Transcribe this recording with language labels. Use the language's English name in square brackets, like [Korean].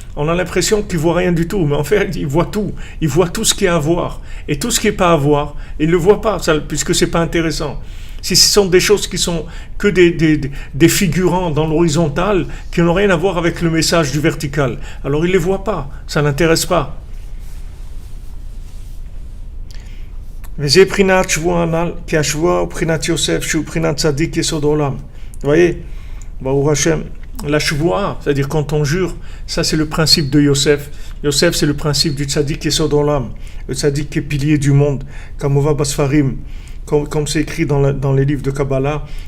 [French] On a l'impression qu'il ne voit rien du tout, mais en fait, il voit tout. Il voit tout ce qui est à voir. Et tout ce qui n'est pas à voir, il ne le voit pas, puisque ce n'est pas intéressant. Si ce sont des choses qui sont que des figurants dans l'horizontal, qui n'ont rien à voir avec le message du vertical, alors il ne les voit pas, ça n'intéresse pas. [Hebrew] וזה בחינת שבוע הנ"ל, כי השבוע הוא בחינת יוסף, שהוא בחינת צדיק יסוד עולם. [French] Vous voyez, Baruch Hashem, la shvoua, c'est-à-dire quand on jure, ça c'est le principe de Yosef. Yosef c'est le principe du tzaddik yesod olam, le tzaddik qui est pilier du monde, comme on va Basfarim, comme c'est écrit dans les livres de Kabbalah.